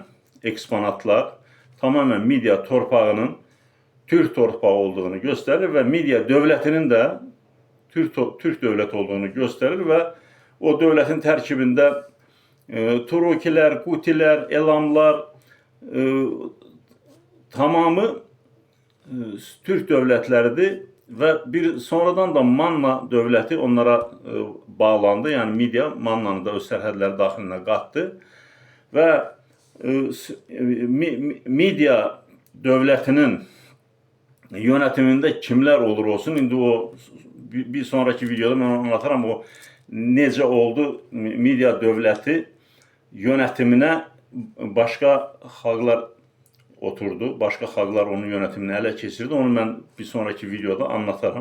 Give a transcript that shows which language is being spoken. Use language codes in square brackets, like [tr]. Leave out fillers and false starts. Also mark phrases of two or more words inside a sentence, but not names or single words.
[az] eksponatlar tamamilə Midiya torpağının türk torpağı olduğunu göstərir və Midiya dövlətinin də türk dövlət olduğunu göstərir və o dövlətin tərkibində Turukilər, Qutilər, Elamlar tamamı türk dövlətləridir və sonradan da Manna dövləti onlara bağlandı. Yəni Midiya Mannanı da öz sərhədləri daxilinə qatdı və Midiya dövlətinin [tr] yönetiminde kimler olur olsun. [az] Indi o [tr] bir sonraki videoda ben anlatırım [az] o necə oldu media dövləti [tr] yönetimine başka [az] xalqlar oturdu. [tr] Başka xalqlar onun yönetimini ele keçirdi. Onu ben bir sonraki videoda anlatırım.